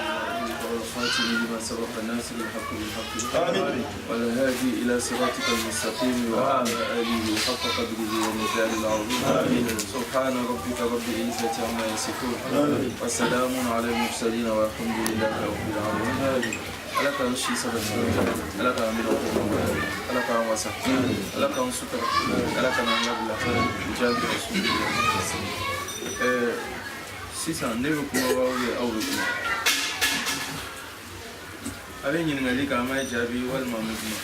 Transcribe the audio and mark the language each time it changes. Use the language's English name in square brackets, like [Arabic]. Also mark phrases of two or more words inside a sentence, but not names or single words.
[Arabic] والخاتم لما سبق الناس بالحق بالحق والهادي إلى صراطك المستقيم وعلى آله حق قدره ومقداره العظيم سبحان ربك رب العزة عما يصفون وسلام على المرسلين والحمد لله رب العالمين. [Bambara] Ala k'an si sabati, Ala k'an minɛ o kɔnɔ, Ala k'an wasa, Ala k'an sutura, Ala k'an labila, jaabi ka su. Sisan ne bɛ kuma aw ye aw bɛ kuma. A bɛ ɲininkali kɛ, an b'a jaabi walima an bɛ kuma.